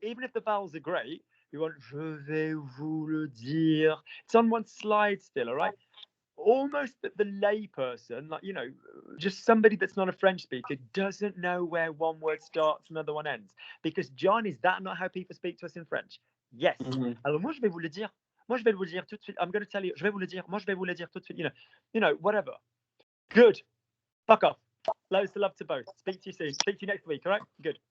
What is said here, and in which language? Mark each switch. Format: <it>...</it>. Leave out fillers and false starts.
<en>Even if the vowels are great, we want</en> <fr>je vais vous le dire.</fr> <en>It's on one slide still, all right? Almost that the lay person, just somebody that's not a French speaker, doesn't know where one word starts and another one ends. Because, John, is that not how people speak to us in French? Yes.</en> <fr>Alors, moi, je vais vous le dire. Moi, je vais vous le dire tout de suite.</fr> <en>I'm going to tell you.</en> <fr>Je vais vous le dire. Moi, je vais vous le dire tout de suite.</fr> <en>Whatever. Good. Fuck off. Loads of love to both. Speak to you soon. Speak to you next week, all right? Good.</en>